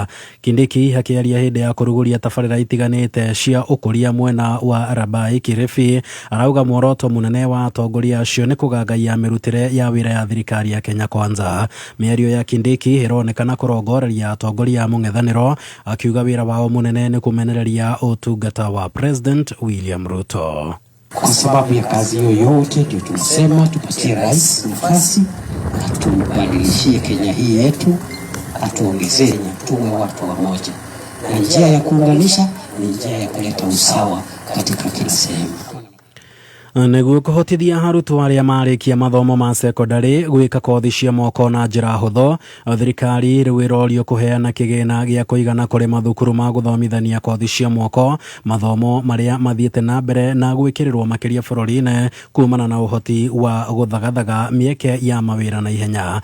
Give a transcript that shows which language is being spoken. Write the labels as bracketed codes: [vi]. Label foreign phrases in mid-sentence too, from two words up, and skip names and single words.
[ki] Kindiki akiaria hindi ya kuruguria tabarira itiganite cia ukuria mwena wa Rabai Kirifi arauga muoroto munene wa atongoria acio ni kugangaia mirutire ya wira ya thirikari ya Kenya Kwanza. Miario ya Kindiki ironekana kurongoreria atongoria mung'ethaniro akiuga wira wao munene ni kumenereria utungata wa President William Ruto. [sw] Kwa sababu ya kazi hiyo yote ndio tunasema tupatie rais nafasi atubadilishie Kenya hii yetu, atuongezee tuwe watu wamoja, na njia ya kuunganisha ni njia ya kuleta usawa katika kila sehemu. [ki] Niguo kuhotithia arutwo aria marikia mathomo ma secondary gwika kothi cia moko na njira hutho, thirikari riu irorio kuheana kigina gia kuigana kuri mathukuru ma guthomithania kothi cia moko, mathomo maria mathiete na mbere na gwikirirwo makiria bururi-ini kumana na uhoti wa guthagathaga mieke ya mawira na ihenya.